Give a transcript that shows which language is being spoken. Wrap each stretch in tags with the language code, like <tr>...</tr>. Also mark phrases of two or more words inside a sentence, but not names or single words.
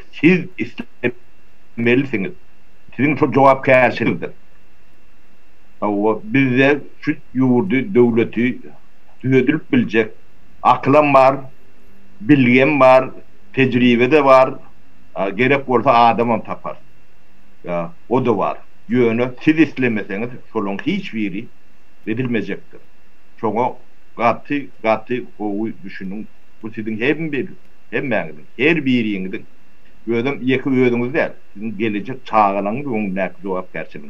<tk>Siz islemelisiňiz. Siziň şu jogapkärçiligdir. Bizde şu ýurdu, döwleti düzedilip biljek aklam bar, bilgem bar, tejribe de bar. Gerek bolsa adamam tapar. Ya o da var. Ýöne siz islemeseňiz şolaryň hiç biri edilmejekdir. Şoňa gaty gowy düşünüň. Bu siziň hemmäňiziň, her biriňiziň özüm ýeki özüňiz däl, siziň gelecek çağanyň öňündäki jogapkärçiligiň.</tk>